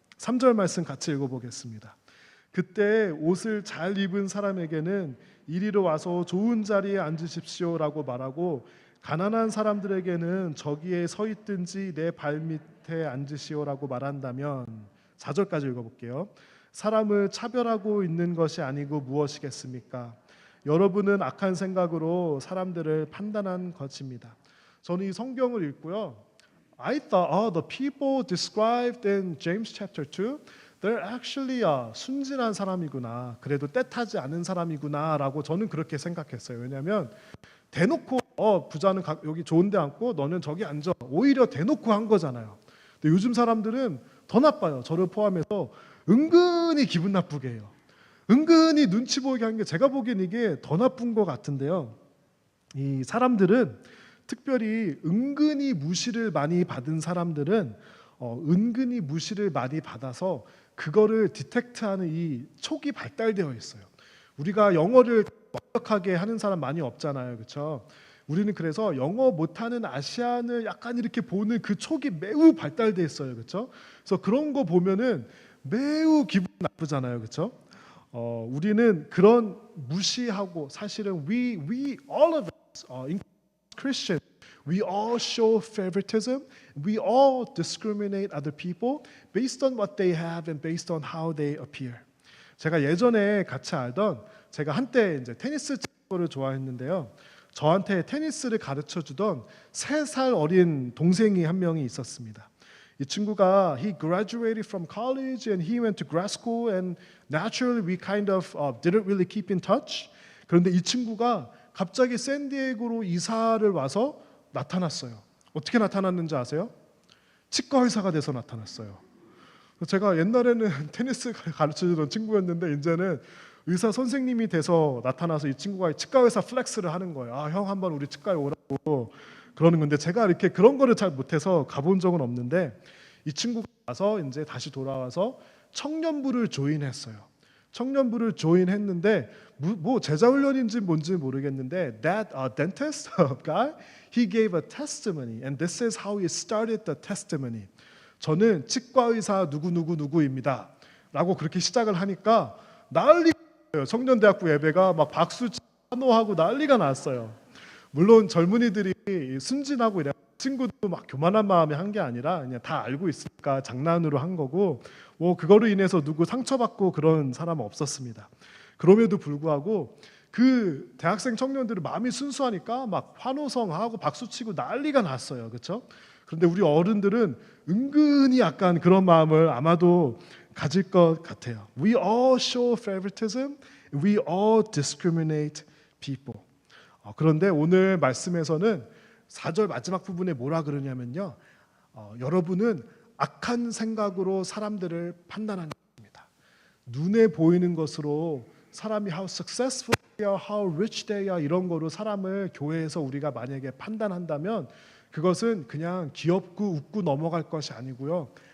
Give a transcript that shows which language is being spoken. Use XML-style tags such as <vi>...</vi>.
<ko>3절 말씀 같이 읽어보겠습니다. 그때 옷을 잘 입은 사람에게는 이리로 와서 좋은 자리에 앉으십시오라고 말하고 가난한 사람들에게는 저기에 서 있든지 내 발밑에 앉으시오라고 말한다면 4절까지 읽어볼게요. 사람을 차별하고 있는 것이 아니고 무엇이겠습니까? 여러분은 악한 생각으로 사람들을 판단한 것입니다. 저는 이 성경을 읽고요.</ko> <en>I thought, the people described in James chapter 2, they're actually</en> <ko>순진한 사람이구나. 그래도 때타지 않은 사람이구나라고 저는 그렇게 생각했어요. 왜냐하면 대놓고 부자는 여기 좋은 데 앉고 너는 저기 앉아. 오히려 대놓고 한 거잖아요. 근데 요즘 사람들은 더 나빠요. 저를 포함해서 은근히 기분 나쁘게 해요. 은근히 눈치 보이게 하는 게 제가 보기엔 이게 더 나쁜 것 같은데요. 이 사람들은 특별히 은근히 무시를 많이 받은 사람들은 은근히 무시를 많이 받아서 그거를 디텍트하는 이 촉이 발달되어 있어요. 우리가 영어를 완벽하게 하는 사람 많이 없잖아요, 그렇죠? 우리는 그래서 영어 못하는 아시안을 약간 이렇게 보는 그 촉이 매우 발달돼 있어요, 그렇죠? 그래서 그런 거 보면은 매우 기분 나쁘잖아요, 그렇죠? 우리는 그런 무시하고 사실은</ko> <en>we all of us Christian, we all show favoritism. We all discriminate other people based on what they have and based on how they appear.</en> <ko>제가 예전에 같이 알던 제가 한때 이제 테니스 치는 를 좋아했는데요. 저한테 테니스를 가르쳐 주던 3살 어린 동생이 한 명이 있었습니다. 이 친구가</ko> <en>he graduated from college and he went to grad school and naturally we kind of didn't really keep in touch.</en> <ko>그런데 이 친구가 갑자기 샌디에고로 이사를 와서 나타났어요. 어떻게 나타났는지 아세요? 치과 의사가 돼서 나타났어요. 제가 옛날에는 테니스 가르쳐주던 친구였는데 이제는 의사 선생님이 돼서 나타나서 이 친구가 치과 의사 플렉스를 하는 거예요. 형 한번 우리 치과에 오라고 그러는 건데 제가 이렇게 그런 거를 잘 못해서 가본 적은 없는데 이 친구가 와서 이제 다시 돌아와서 청년부를 조인했어요. 청년부를 조인했는데 뭐 제자훈련인지 뭔지 모르겠는데</ko> <en>that dentist guy he gave a testimony and this is how he started the testimony.</en> <ko>저는 치과 의사 누구누구누구입니다 라고 그렇게 시작을 하니까 난리가 났어요. 청년대학부 예배가 막 박수 환호하고 난리가 났어요. 물론 젊은이들이 순진하고 이래 친구도 막 교만한 마음에 한 게 아니라 그냥 다 알고 있으니까 장난으로 한 거고 뭐 그거로 인해서 누구 상처받고 그런 사람은 없었습니다. 그럼에도 불구하고 그 대학생 청년들은 마음이 순수하니까 막 환호성하고 박수치고 난리가 났어요. 그렇죠? 그런데 우리 어른들은 은근히 약간 그런 마음을 아마도 가질 것 같아요.</ko> <en>We all show favoritism. We all discriminate people.</en> <ko>그런데 오늘 말씀에서는 4절 마지막 부분에 뭐라 그러냐면요. 여러분은 악한 생각으로 사람들을 판단하는 겁니다. 눈에 보이는 것으로 사람이</ko> <en>how successful they are,</en> <ko>how rich they are 이런 거로 사람을 교회에서 우리가 만약에 판단한다면 그것은 그냥 귀엽고 웃고 넘어갈 것이 아니고요.</ko>